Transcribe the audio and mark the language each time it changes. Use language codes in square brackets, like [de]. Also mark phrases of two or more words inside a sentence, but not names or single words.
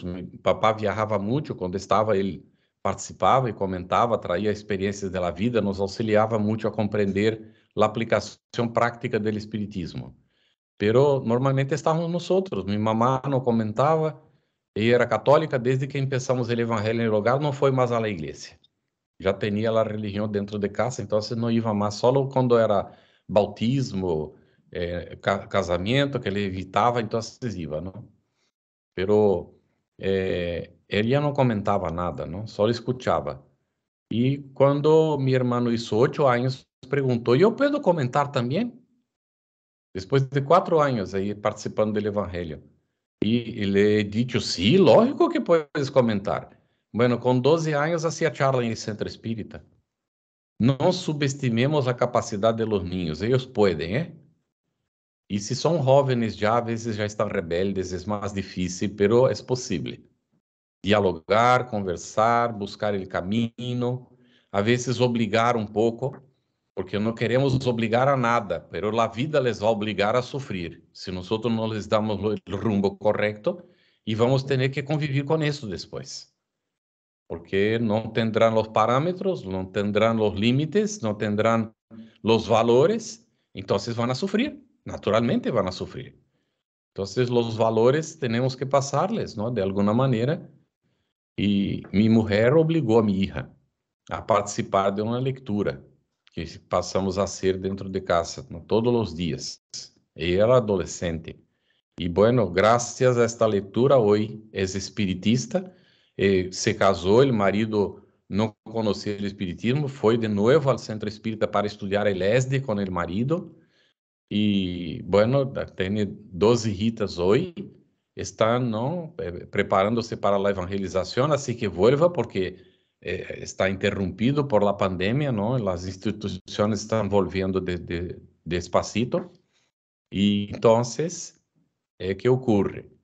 [es] Mi papá viajaba mucho, cuando estaba él participaba y comentaba, traía experiencias de la vida, nos auxiliaba mucho a comprender la aplicación práctica del espiritismo. Pero normalmente estábamos nosotros. Mi mamá no comentaba, ella era católica, desde que empezamos el evangelio en el hogar no fue más a la iglesia. Ya tenía la religión dentro de casa, entonces no iba más, solo cuando era bautismo, [pt] casamento, que ele evitava, então iba, não? Pero ele já não comentava nada, não? Só escutava. E quando meu irmão hizo 8 anos, perguntou, ¿eu puedo comentar também? Depois de 4 anos aí participando do evangelho. E ele disse, [es] sí, lógico que puedes comentar. Bueno, [pt] com 12 anos hacía charla em centro espírita. Não subestimemos a capacidade de [es] los niños, [pt] eles podem, E se são jovens já, a vezes já estão rebeldes, é mais difícil, pero é possível. Dialogar, conversar, buscar o caminho, a vezes obrigar um pouco, porque não queremos obrigar a nada, pero a vida les vai obrigar a sofrer, se nós não les damos o rumbo correto, e vamos ter que conviver com isso depois. Porque não terão os parâmetros, não terão os limites, não terão os valores, então vão a sofrer. [es] Naturalmente van a sufrir. Entonces, los valores tenemos que pasarles, ¿no? De alguna manera. Y mi mujer obligó a mi hija a participar de una lectura que pasamos a hacer dentro de casa, ¿no? Todos los días. Ella era adolescente. Y bueno, gracias a esta lectura, hoy es espiritista. Se casó, el marido no conocía el espiritismo, fue de nuevo al centro espírita para estudiar el ESD con el marido. [pt] E, bueno, tem 12 hijitas hoje, estão não, preparando-se para a evangelização, assim que vuelva, porque está interrompido [es] por la pandemia, [pt] não? As instituições estão volviendo despacito. E, então, que ocorre?